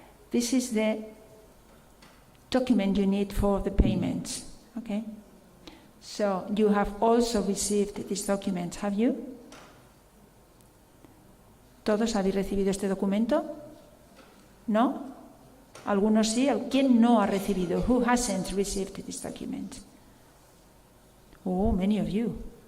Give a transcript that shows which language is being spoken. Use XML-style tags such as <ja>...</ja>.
<en>This is the document you need for the payments. Okay? So you have also received this document, have you?</en> <es>¿Todos habéis recibido este documento? ¿No? Algunos sí. ¿Quién no ha recibido?</es> <en>Who hasn't received this document? Oh, many of you.</en>